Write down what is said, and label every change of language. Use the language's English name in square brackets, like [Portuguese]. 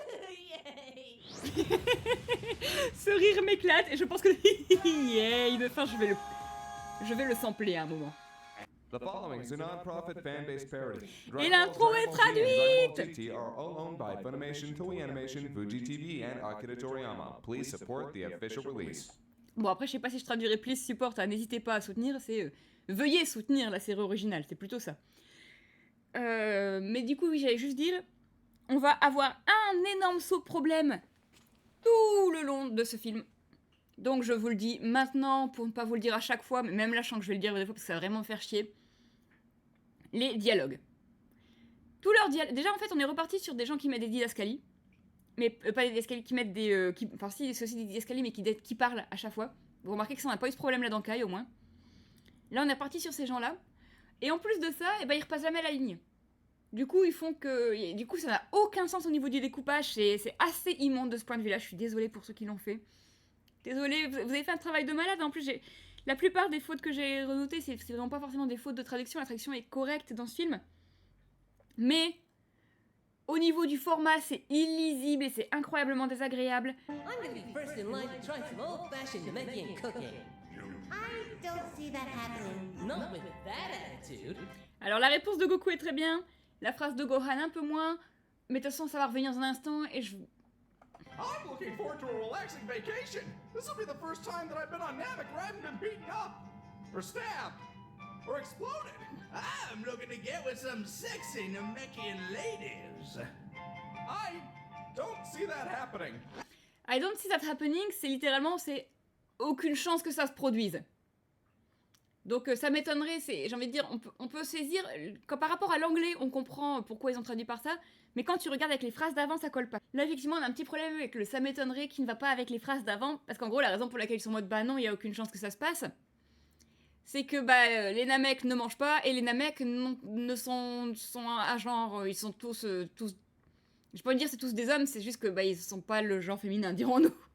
[English] Yay! [French] Ce rire m'éclate et je pense que yeah, de fin, je vais le sampler à un moment. [English] The following is a non-profit fan-based parody. [French] Et l'intro est traduite! [English] Dragon Ball Z are all owned by Funimation, Toei Animation, Fuji TV, and Akira Toriyama. Please support the official release. [French] Bon, après, je sais pas si je traduirais [English] please support, [French] hein, n'hésitez pas à soutenir, c'est veuillez soutenir la série originale, c'est plutôt ça. Mais du coup, oui, j'allais juste dire, on va avoir un énorme saut de problème tout le long de ce film. Donc je vous le dis maintenant, pour ne pas vous le dire à chaque fois, mais même là je sens que je vais le dire des fois parce que ça va vraiment me faire chier. Les dialogues. Tous leurs dialogues. Déjà en fait on est reparti sur des gens qui mettent des didascalies. Mais pas des didascalies, qui mettent des... enfin si, c'est aussi des didascalies mais qui parlent à chaque fois. Vous remarquez que ça on n'a pas eu ce problème là dans Kai au moins. Là on est reparti sur ces gens-là. Et en plus de ça, eh ben, ils repassent jamais la ligne. Du coup, ils font que... Du coup, ça n'a aucun sens au niveau du découpage. C'est assez immonde de ce point de vue-là. Je suis désolée pour ceux qui l'ont fait. Désolée, vous avez fait un travail de malade. En plus, la plupart des fautes que j'ai renotées, c'est vraiment pas forcément des fautes de traduction. La traduction est correcte dans ce film. Mais, au niveau du format, c'est illisible et c'est incroyablement désagréable. [English] I'm gonna be first in line to try some old-fashioned Namekian cooking. I don't see that happening. Not with that attitude. [French] Alors, la réponse de Goku est très bien. La phrase de Gohan un peu moins. Mais de toute façon, ça va revenir dans un instant et je... [English] I'm looking forward to a relaxing vacation. This will be the first time that I've been on Namek where I haven't been beaten up, or stabbed, or exploded. I'm looking to get with some sexy Namekian ladies. I don't see that happening. I don't see that happening, [French] c'est littéralement, c'est aucune chance que ça se produise. Donc ça m'étonnerait, j'ai envie de dire, on peut saisir, quand par rapport à l'anglais, on comprend pourquoi ils ont traduit par ça, mais quand tu regardes avec les phrases d'avant, ça colle pas. Là, effectivement, on a un petit problème avec le ça m'étonnerait qui ne va pas avec les phrases d'avant, parce qu'en gros, la raison pour laquelle ils sont en mode bah non, il y a aucune chance que ça se passe, c'est que bah les Namek ne mangent pas, et les Namek ne sont à genre, ils sont tous, je peux pas dire c'est tous des hommes, c'est juste que bah ils sont pas le genre féminin, dirons-nous.